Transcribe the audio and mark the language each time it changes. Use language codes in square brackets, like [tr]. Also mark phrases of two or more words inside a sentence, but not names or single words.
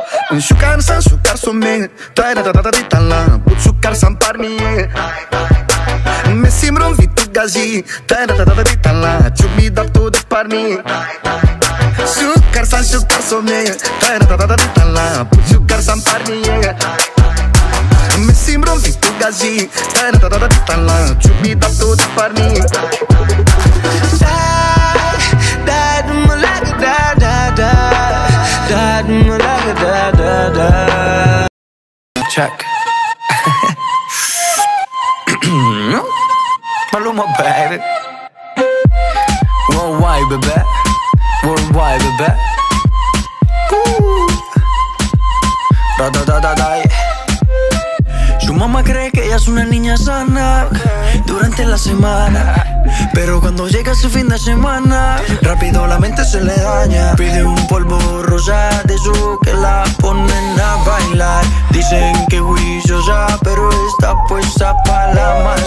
[en] Sukar someng Taira da da da la But sukar sampar mi Me simron vitu gazi Taira da da la Chumi da tudo par mi Sukar someng Taira da da la But sukar sampar mi Me simron vitu gazi Taira da da la Chumi da tudo par mi Da malaga da da da Da malaga da da da. Check. Maluma, baby. Worldwide, baby. Worldwide, baby. Da da da da da. [es] Su mamá cree que ella es una niña sana durante la semana, pero cuando llega ese fin de semana, rápido la mente se le daña. Pide un polvo rosa de eso que la ponen a bailar. Dicen que juiciosa, pero está puesta pa' la masa.